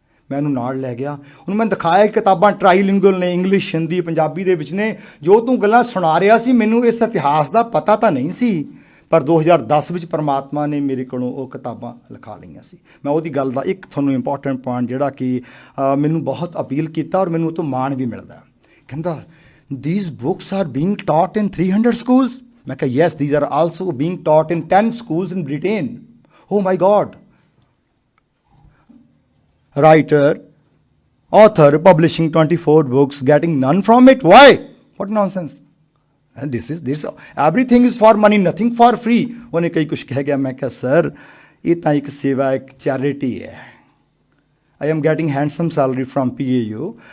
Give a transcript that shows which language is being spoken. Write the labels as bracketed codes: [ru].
[pa] ਮੈਂ ਉਹਨੂੰ ਨਾਲ ਲੈ ਗਿਆ, ਉਹਨੂੰ ਮੈਂ ਦਿਖਾਇਆ ਕਿ ਕਿਤਾਬਾਂ ਟਰਾਈਲਿੰਗੁਅਲ ਨੇ, ਇੰਗਲਿਸ਼, ਹਿੰਦੀ, ਪੰਜਾਬੀ ਦੇ ਵਿੱਚ ਨੇ। ਜੋ ਤੂੰ ਗੱਲਾਂ ਸੁਣਾ ਰਿਹਾ ਸੀ, ਮੈਨੂੰ ਇਸ ਇਤਿਹਾਸ ਦਾ ਪਤਾ ਤਾਂ ਨਹੀਂ ਸੀ, ਪਰ 2010 ਵਿੱਚ ਪਰਮਾਤਮਾ ਨੇ ਮੇਰੇ ਕੋਲੋਂ ਉਹ ਕਿਤਾਬਾਂ ਲਿਖਾ ਲਈਆਂ ਸੀ। ਮੈਂ ਉਹਦੀ ਗੱਲ ਦਾ ਇੱਕ ਤੁਹਾਨੂੰ ਇੰਪੋਰਟੈਂਟ ਪੁਆਇੰਟ ਜਿਹੜਾ ਕਿ ਮੈਨੂੰ ਬਹੁਤ ਅਪੀਲ ਕੀਤਾ ਔਰ ਮੈਨੂੰ ਉਹ ਤੋਂ ਮਾਣ ਵੀ ਮਿਲਦਾ। ਕਹਿੰਦਾ [en] these books are being taught in 300 schools? [pa] ਮੈਂ ਕਿਹਾ [en] yes, these are also being taught in 10 schools in Britain. Oh my God. Writer, author, publishing 24 books, getting none from it. Why? What nonsense. And this everything is for money, nothing for free. [pa] ਉਹਨੇ ਕਈ ਕੁਛ ਕਹਿ ਗਿਆ। ਮੈਂ ਕਿਹਾ sir, ਇਹ ਤਾਂ ਇੱਕ ਸੇਵਾ, ਇੱਕ ਚੈਰਿਟੀ ਹੈ। [en] I am getting handsome salary from PAU.